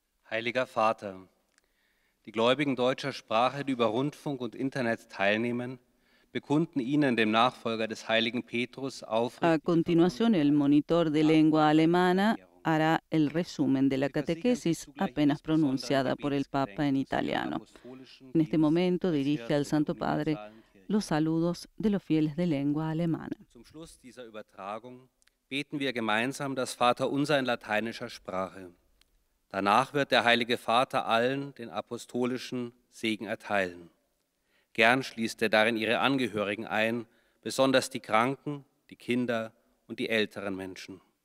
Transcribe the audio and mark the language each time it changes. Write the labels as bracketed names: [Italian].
[German] Heiliger Vater, die Gläubigen deutscher Sprache, die über Rundfunk und Internet teilnehmen, bekunden Ihnen, dem Nachfolger des heiligen Petrus, [Spanish] A continuación, el monitor de lengua alemana hará el resumen de la catequesis apenas pronunciada por el Papa en italiano. En este momento dirige al Santo Padre los saludos de los fieles de lengua alemana. [German] Zum Schluss dieser Übertragung beten wir gemeinsam das Vaterunser in lateinischer Sprache. Danach wird der Heilige Vater allen den apostolischen Segen erteilen. Gern schließt er darin ihre Angehörigen ein, besonders die Kranken, die Kinder und die älteren Menschen.